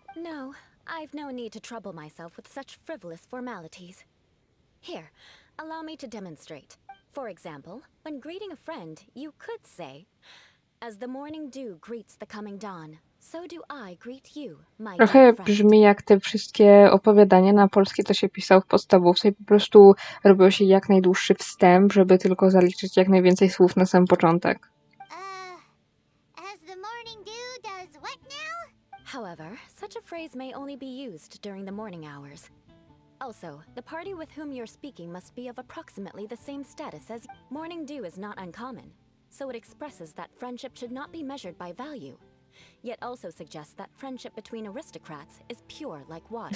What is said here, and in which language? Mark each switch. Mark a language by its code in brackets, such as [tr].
[en] No, I've no need to trouble myself with such frivolous formalities. Here, allow me to demonstrate. For example, when greeting a friend, you could say, as the morning dew greets the coming dawn, so do I greet you, my [pl] Trochę [en] dear friend. [pl] brzmi jak te wszystkie opowiadania na polskie, co się pisało w podstawówce i po prostu robiło się jak najdłuższy wstęp, żeby tylko zaliczyć jak najwięcej słów na sam początek. [en] As the morning dew does what now? However, such a phrase may only be used during the morning hours. Also, the party with whom you're speaking must be of approximately the same status as morning dew is not uncommon, so it expresses that friendship should not be measured by value, yet also suggests that friendship between aristocrats is pure like water.